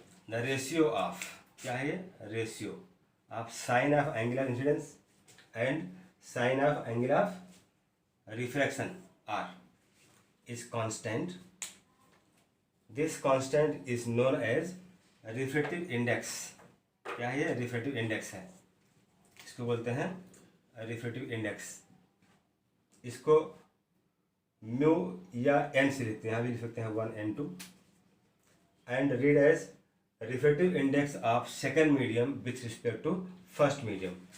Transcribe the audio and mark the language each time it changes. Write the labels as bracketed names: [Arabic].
[English] the ratio of, [Hindi] क्या है ये, [English] Ratio of sine of angle of incidence and sine of angle of refraction R is constant. This constant is known as refractive index. [Hindi] क्या है ये, refractive index है, इसको बोलते हैं रिफ्रैक्टिव इंडेक्स. इसको म्यू या एन से लिखते हैं, यहाँ भी लिख सकते हैं 1 and 2. [English] And read as refractive index of second medium with respect to first medium.